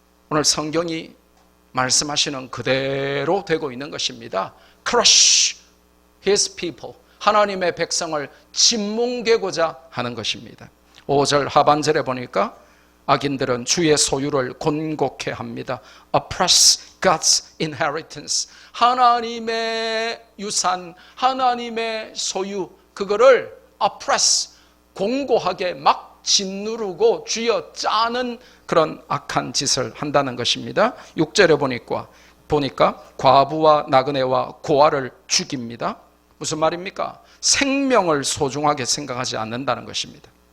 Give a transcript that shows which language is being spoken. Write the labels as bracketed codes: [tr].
[ko] 오늘 성경이 말씀하시는 그대로 되고 있는 것입니다. [en] Crush his people. [ko] 하나님의 백성을 짓뭉개고자 하는 것입니다. 5절 하반절에 보니까 악인들은 주의 소유를 곤곡해 합니다. [en] Oppress God's inheritance. [ko] 하나님의 유산, 하나님의 소유, 그거를 oppress, 공고하게 막 짓누르고 쥐어짜는 그런 악한 짓을 한다는 것입니다. 6절에 보니까 과부와 나그네와 고아를 죽입니다. 무슨 말입니까? 생명을 소중하게 생각하지 않는다는 것입니다.